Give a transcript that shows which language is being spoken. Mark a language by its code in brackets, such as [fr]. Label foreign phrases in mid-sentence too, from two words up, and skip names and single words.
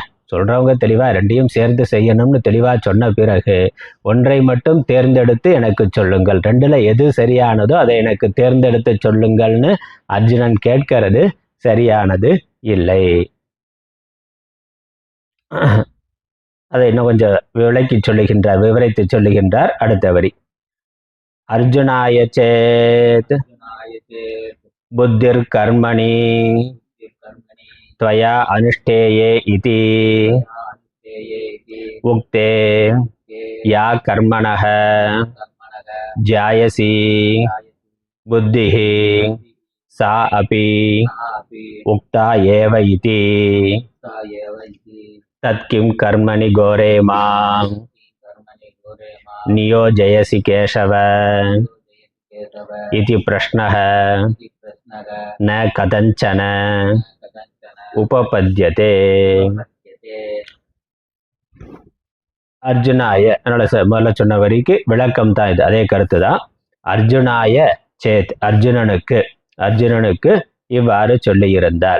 [ta] சொல்றவங்க தெளிவா ரெண்டையும் சேர்ந்து செய்யணும்னு தெளிவா சொன்ன பிறகு ஒன்றை மட்டும் தேர்ந்தெடுத்து எனக்கு சொல்லுங்கள், ரெண்டுல எது சரியானதோ அதை எனக்கு தேர்ந்தெடுத்து சொல்லுங்கள்னு அர்ஜுனன் கேட்கிறது சரியானது இல்லை. அதை இன்னும் கொஞ்சம் விளக்கி சொல்லுகின்றார், விவரித்து சொல்லுகின்றார் அடுத்த வரி. [sa] अर्जुनाय चेत् बुद्धिर् कर्मणि त्वया अनुष्ठेये इति उक्ते या कर्मणः ज्यायसी बुद्धिः सा अपि उक्ता एव इति तत्किं कर्मणि घोरे मां नियोजयसि केशव इति प्रश्नः न कथञ्चन உபபத்யதே. [ta] அர்ஜுனாய, அதனால முதல்ல சொன்ன வரிக்கு விளக்கம் தான் இது, அதே கருத்து தான். [sa] अर्जुनाय चेत्, [ta] அர்ஜுனனுக்கு இவ்வாறு சொல்லி இருந்தார்.